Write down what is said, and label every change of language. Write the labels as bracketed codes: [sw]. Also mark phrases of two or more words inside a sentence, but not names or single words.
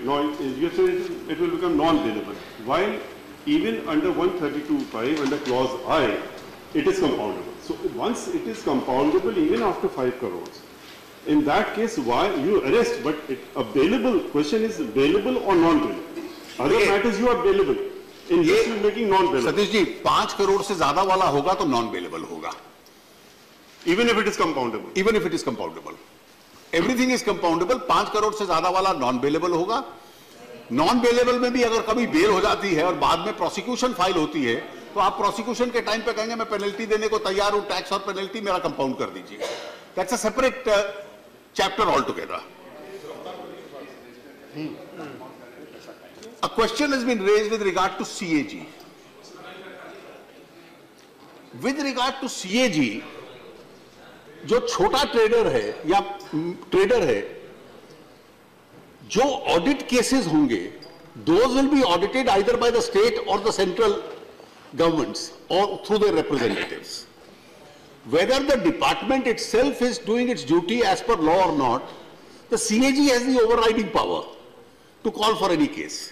[en] Now, you said it will become non-bailable. While even under 132.5, under clause I, it is compoundable. So once it is compoundable, even after 5 crores, in that case, why you arrest? But a bailable question is bailable or non-bailable. Other matters you are bailable. In this you are making non-bailable. [hi] सतीश जी, 5 करोड़ से ज़्यादा वाला होगा तो non-bailable होगा. [en] Even if it is compoundable. Even if it is compoundable. Everything is compoundable. [hi] 5 करोड़ से ज़्यादा वाला non-bailable होगा. Non-bailable में भी अगर कभी बेल हो जाती है और बाद में [en] prosecution file [hi] होती है, तो आप प्रोसिक्यूशन के टाइम पे कहेंगे मैं पेनल्टी देने को तैयार हूं, टैक्स और पेनल्टी मेरा कंपाउंड कर दीजिए. [en] That's a separate chapter altogether. A question has been raised with regard to CAG. With regard to CAG, [hi] जो छोटा ट्रेडर है या ट्रेडर है, जो [en] audit cases होंगे, those will be audited either by the state or the central governments or through their representatives. Whether the department itself is doing its duty as per law or not, the CAG has the overriding power to call for any case.